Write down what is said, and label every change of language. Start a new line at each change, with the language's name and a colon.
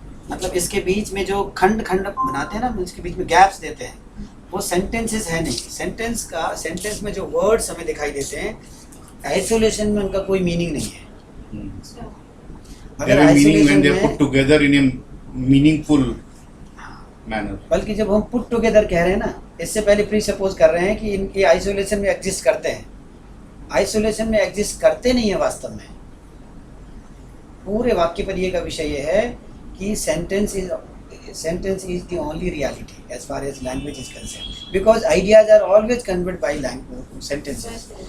Hindi: मतलब इसके बीच में जो खंड खंड बनाते हैं ना, इसके बीच में गैप्स देते हैं, वो सेंटेंसेस है नहीं। सेंटेंस में जो वर्ड्स हमें दिखाई देते हैं, आइसोलेशन में उनका कोई मीनिंग नहीं है।
English: meaning when they are put together in a meaningful manner.
Hindi: बल्कि जब हम पुट टुगेदर कह रहे हैं ना, इससे पहले प्री सपोज कर रहे हैं कि इनके आइसोलेशन में एग्जिस्ट करते हैं। आइसोलेशन में एग्जिस्ट करते नहीं है वास्तव में। पूरे वाक्य पर ये का विषय ये है कि
English: Sentence is the only reality as far as language is concern, because ideas are always convert by sentences.